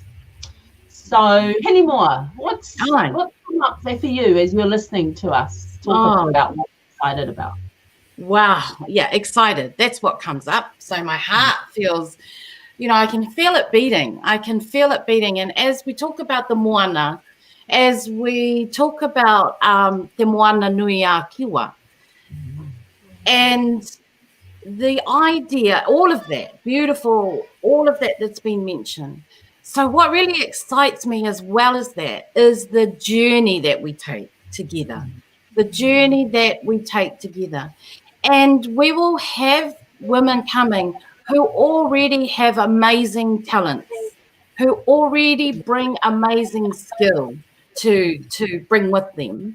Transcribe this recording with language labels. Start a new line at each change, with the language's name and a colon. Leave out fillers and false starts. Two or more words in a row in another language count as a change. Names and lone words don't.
English: So, Hinimua, what's come up there for you as you're listening to us talk about what you're excited about? Wow. Yeah, excited. That's what comes up. So my heart feels, I can feel it beating. And as we talk about the moana, as we talk about te moana nui a kiwa, and the idea, all of that, beautiful, all of that that's been mentioned. So what really excites me as well as that is the journey that we take together. And we will have women coming who already have amazing talents, who already bring amazing skill to bring with them.